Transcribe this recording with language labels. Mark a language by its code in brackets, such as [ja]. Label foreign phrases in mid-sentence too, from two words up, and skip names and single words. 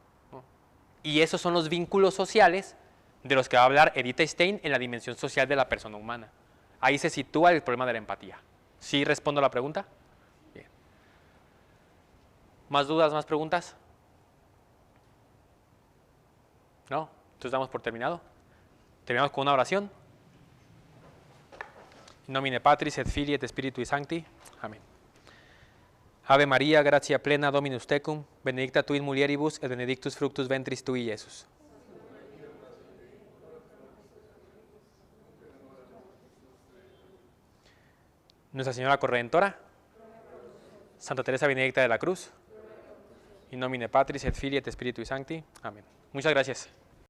[es] Y esos son los vínculos sociales de los que va a hablar Edith Stein en la dimensión social de la persona humana. Ahí se sitúa el problema de la empatía. ¿Sí respondo a la pregunta? Bien. ¿Más dudas, más preguntas? ¿No? Entonces damos por terminado. Terminamos con una oración. [la] In nomine Patris et Filii et Spiritui Sancti. [es] Amén. [la] Ave María, gratia plena, Dominus tecum, benedicta tu in mulieribus et benedictus fructus ventris tui, Iesus. [es] Nuestra Señora Corredentora, Santa Teresa Benedicta de la Cruz, [la] in nomine Patris et Filii et Spiritui Sancti. [es] Amén. Muchas gracias.